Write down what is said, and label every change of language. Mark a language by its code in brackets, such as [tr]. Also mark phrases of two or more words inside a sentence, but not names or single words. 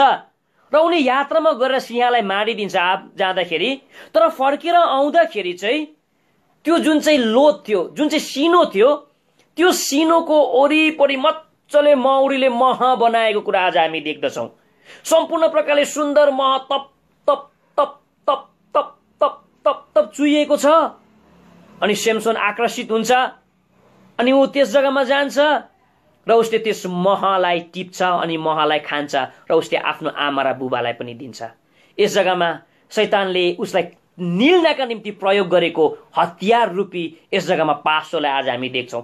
[ne] र उनी यात्रामा गएर सिंहलाई मारिदिन्छ जाँदाखेरि। तर फर्केर आउँदाखेरि चाहिँ त्यो जुन चाहिँ लोथ थियो, जुन चाहिँ सिनो थियो, त्यो सिनोको वरिपरि मजाले मौरीले मह बनाएको कुरा आज हामी देख्दछौँ। सम्पूर्ण प्रकारले सुन्दर मह तप तप तप तप तप तप तप तप चुइएको छ। अनि सेमसन आकर्षित हुन्छ अनि ऊ त्यस जग्गामा जान्छ र उसले त्यस महलाई टिप्छ अनि महलाई खान्छ र उसले आफ्नो आमा र बुबालाई पनि दिन्छ। यस जग्गामा शैतानले उसलाई निल्नका निम्ति प्रयोग गरेको हतियार रूपी यस जग्गामा पासोलाई आज हामी देख्छौँ।